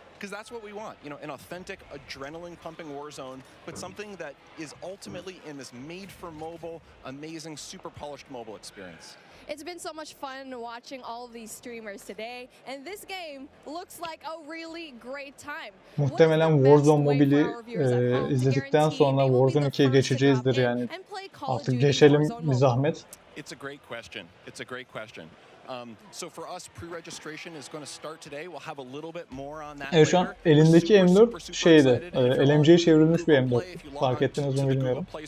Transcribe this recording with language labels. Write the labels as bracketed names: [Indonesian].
[English] Because that's what we want, you know, an authentic, adrenaline-pumping Warzone, but something that is ultimately in this made-for-mobile, amazing, super polished mobile experience. It's been so much fun watching all of these streamers today, and this game looks like a really great time. [Turkish] Muhtemelen Warzone Mobile'i izledikten sonra Warzone 2'ye geçeceğizdir yani. Artık geçelim bir zahmet. [English] It's a great question. It's a great question. So for us, pre-registration is going to start today. We'll have a little bit more on that. [Turkish] Evet, şu an elindeki M4 şeyde, LMG'ye çevrilmiş bir M4. Fark ettiniz mi bilmiyorum.